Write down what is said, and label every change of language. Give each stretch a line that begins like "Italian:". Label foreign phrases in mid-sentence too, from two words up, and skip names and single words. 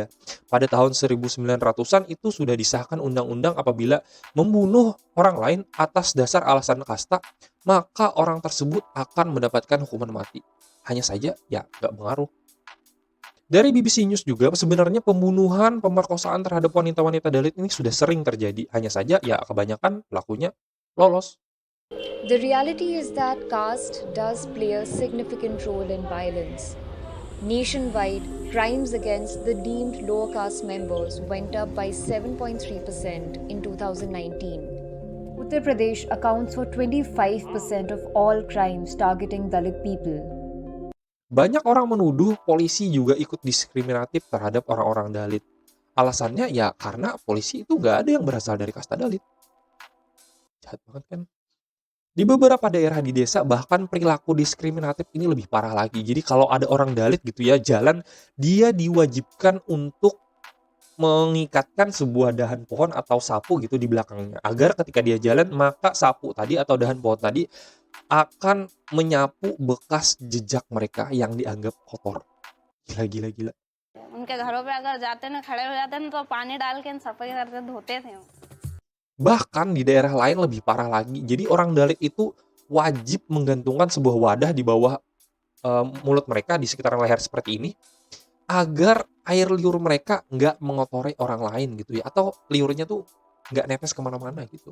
Indonesian: Pada tahun 1900-an itu sudah disahkan undang-undang apabila membunuh orang lain atas dasar alasan kasta, maka orang tersebut akan mendapatkan hukuman mati. Hanya saja ya nggak pengaruh. Dari BBC News juga sebenarnya pembunuhan, pemerkosaan terhadap wanita-wanita Dalit ini sudah sering terjadi. Hanya saja ya kebanyakan pelakunya lolos.
English: The reality is that caste does play a significant role in violence. Nationwide, crimes against the deemed lower caste members went up by 7.3% in 2019. Uttar Pradesh accounts for 25% of all crimes targeting Dalit people.
Indonesian: Banyak orang menuduh polisi juga ikut diskriminatif terhadap orang-orang Dalit. Alasannya ya karena polisi itu nggak ada yang berasal dari kasta Dalit. Jahat banget kan? Di beberapa daerah di desa bahkan perilaku diskriminatif ini lebih parah lagi. Jadi kalau ada orang Dalit gitu ya jalan, dia diwajibkan untuk mengikatkan sebuah dahan pohon atau sapu gitu di belakangnya. Agar ketika dia jalan, maka sapu tadi atau dahan pohon tadi akan menyapu bekas jejak mereka yang dianggap kotor. Gila, gila, gila.
Hindi: उनके घरों पे अगर जाते ना खड़े हो जाते ना तो पानी डाल के सफाई करके धोते थे वो।
Indonesian: Bahkan di daerah lain lebih parah lagi. Jadi orang Dalit itu wajib menggantungkan sebuah wadah di bawah mulut mereka di sekitaran leher seperti ini agar air liur mereka nggak mengotori orang lain gitu ya, atau liurnya tuh nggak netes kemana-mana gitu.